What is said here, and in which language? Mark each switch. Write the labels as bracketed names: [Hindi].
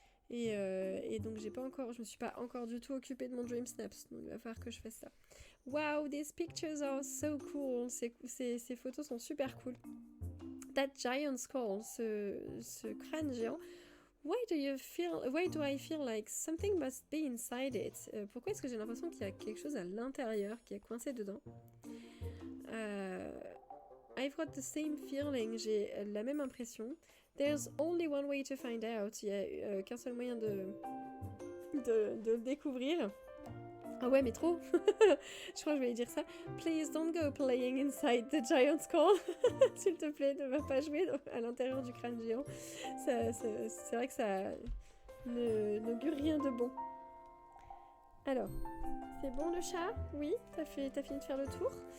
[French] Et donc je me suis pas encore du tout occupée de mon Dream Snaps. Donc il va falloir que je fasse ça. [English] Wow, these pictures are so cool. [French] Ces photos sont super cool. [English] That giant skull, [French] ce crâne géant. [English] Why do I feel like something must be inside it? [French] Pourquoi est-ce que j'ai l'impression qu'il y a quelque chose à l'intérieur qui est coincé dedans? [English] I've got the same feeling, [French] j'ai la même impression. [English] There's only one way to find out. [French] Il y a qu'un seul moyen de le découvrir. Ah ouais, mais trop. Je crois que je vais dire ça. [English] Please don't go playing inside the giant skull. [French] S'il te plaît, ne va pas jouer à l'intérieur du crâne géant. C'est vrai que ça n'augure rien de bon. Alors, c'est bon le chat? Oui, t'as fini de faire le tour?